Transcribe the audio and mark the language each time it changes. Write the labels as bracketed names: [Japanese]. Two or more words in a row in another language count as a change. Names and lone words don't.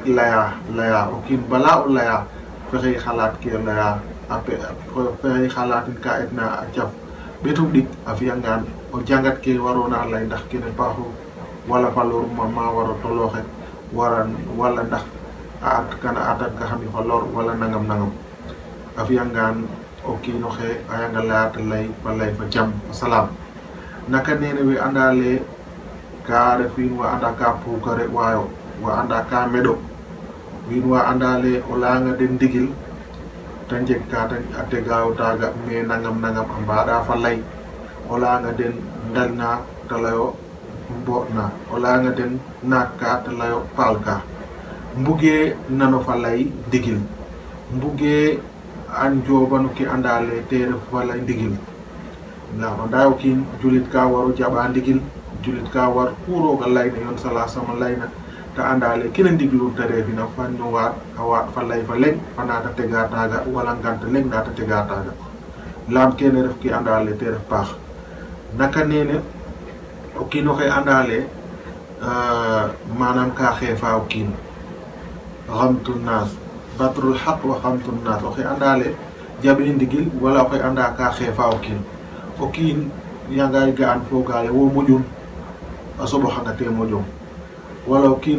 [Serer] laya o kiin bala o laya fexey xalaat ke laya fexey xalaatin ka etna a jaf betum dik a fiyangaan o jangat ke warona lay ndax kene paaxu wala fa lor ma waro toloxe wala ndax a at kana atat ka xami fa lor wala nangam a fiyangaan o kiino xe a yanga layata lay fa jam salam naka nene we andale ka ref wiin wa anda ka pukare wayo wa anda ka meɗo wiin wa andale o layanga den ndigil ta jeg ka a tegayo taga me nangam a mbaɗa fa lay o layanga den ndalna ta layo mboɗna o layanga den naak ka ta layo paal ka mbuge nano fa lay ndigil mbuge an jobanu ke andale te ref fa lay ndigil nda anda o kiin julit ka waro jaɓa ndigil julit ka war kuroga layna yon sala sama layna ta andale kina ndiglu ta refina fanno waat a waat fa lay fa leng fa nata tega taga wala nganta leng nata tega taga lam kene ref ki andale te ref paax naka nene o kiino xe andale manam ka xefa o kiin xamtu nas batrul haq wa xamtu nas o xe andale jaɓe ndigil wala o xe anda ka xefa o kiin yangay ga'an fogale wo moƴun a soɓoxanga te moƴong wala o kiino